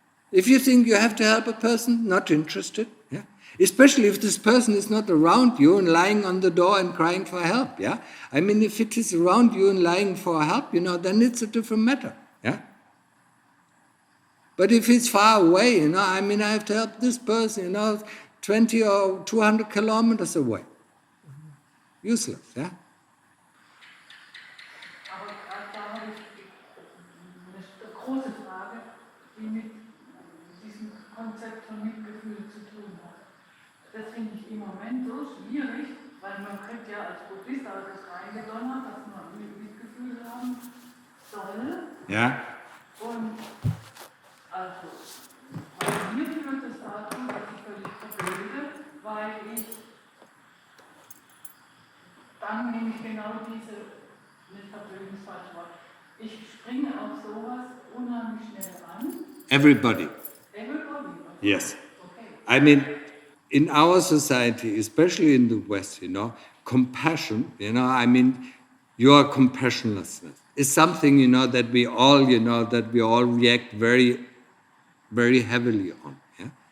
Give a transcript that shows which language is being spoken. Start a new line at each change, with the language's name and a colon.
English: If you think you have to help a person, not interested. Yeah? Especially if this person is not around you and lying on the door and crying for help. Yeah? If it is around you and lying for help, then it's a different matter. Yeah? But if it's far away, I have to help this person, 20 or 200 kilometers away. Useless. Yeah?
German: Aber da habe ich eine große Frage, die mit diesem Konzept von Mitgefühl zu tun hat. Das finde ich im Moment so schwierig, weil man kriegt ja als Buddhist auch das reingedonnert, dass man Mitgefühl haben soll. Ja. Und also, bei mir führt es dazu, dass ich völlig verblöde, weil ich dann nämlich genau nicht verblöden ist falsch Wort, ich springe auf sowas unheimlich schnell an.
English: Everybody. Everybody? Yes. Okay. In our society, especially in the West, compassion, your compassionlessness is something, that we all react very, very heavily on. Yeah?